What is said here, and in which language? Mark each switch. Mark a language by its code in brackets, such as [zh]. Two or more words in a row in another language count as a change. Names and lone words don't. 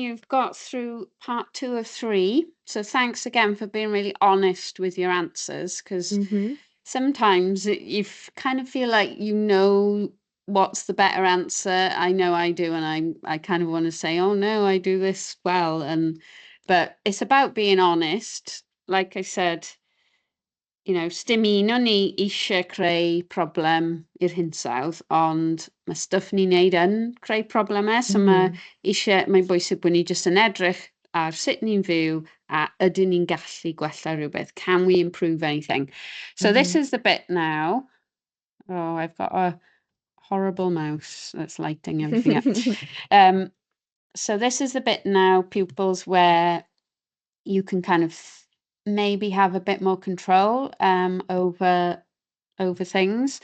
[en] You've got through part 2 of 3. So thanks again for being really honest with your answers, because Mhm. sometimes you kind of feel like you know what's the better answer. I know I do, and I kind of want to say, oh no, I do this well, but it's about being honest. Like I said, [cy] sdim un o'n ni eisiau creu problem i'r hinsawdd, ond mae stwff ni'n neud yn creu problemau, so mae'n bwysig bod ni jyst yn edrych ar sut ni'n fyw a ydyn ni'n gallu gwella rhywbeth. [en] Can we improve anything? So this is the bit now. Oh, I've got a horrible mouse that's lighting everything up. So this is the bit now, pupils, where you can kind of maybe have a bit more control over things.